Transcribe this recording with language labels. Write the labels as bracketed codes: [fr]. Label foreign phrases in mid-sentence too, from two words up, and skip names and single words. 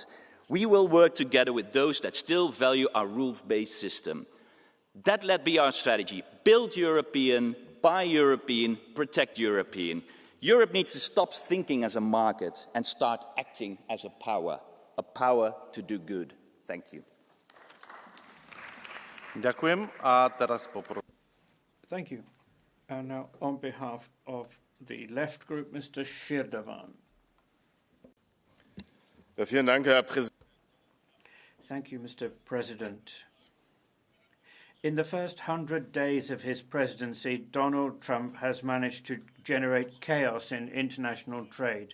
[en] We will work together with those that still value our rules-based system. That let be our strategy. Build European, buy European, protect European. Europe needs to stop thinking as a market and start acting as a power to do good. Thank you. [sk] Ďakujem a teraz [en] Thank you. And now on behalf of the left group, Mr. Shirdavan. Thank you, Mr. President. In the first 100 days of his presidency, Donald Trump has managed to generate chaos in international trade.